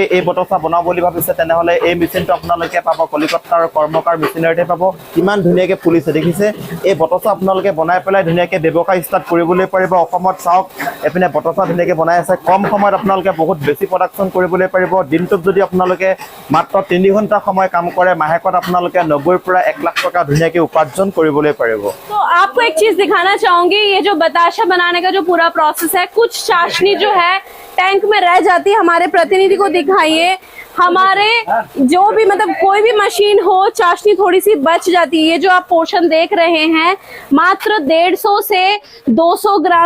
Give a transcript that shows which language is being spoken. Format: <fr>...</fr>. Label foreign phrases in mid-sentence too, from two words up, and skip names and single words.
<as>এই বটছা বনাব বুলি ভাবিছে তেনেহ'লে এই মেচিনটো আপোনালোকে পাব কলিকতাৰ কৰ্মকাৰ মেচিনাৰীতে পাব কিমান ধুনীয়াকৈ ফুলিছে দেখিছে এই বটছা আপোনালোকে বনাই পেলাই ধুনীয়াকৈ ব্যৱসায় ষ্টাৰ্ট কৰিবলৈ পাৰিব অসমত চাওক এপিনে বটছা ধুনীয়াকৈ বনাই আছে কম সময়ত আপোনালোকে বহুত বেছি প্ৰডাকশ্যন কৰিবলৈ পাৰিব দিনটোত যদি আপোনালোকে মাত্ৰ 3 ঘণ্টা সময় কাম কৰে মাহেকত আপোনালোকে 90 পৰা 1 লাখ টকা ধুনীয়াকৈ উপাৰ্জন কৰিবলৈ পাৰিব</as> <hi>तो आपको एक चीज दिखाना चाहूंगी ये जो बताशा बनाने का जो पूरा प्रोसेस है कुछ चाशनी जो है टैंक में रह जाती है हमारे प्रतिनिधि को दिखाइए हमारे जो भी मतलब कोई भी मशीन हो चाशनी थोड़ी सी बच जाती है ये जो आप पोर्शन देख रहे हैं मात्र 150 से 200 ग्राम</hi>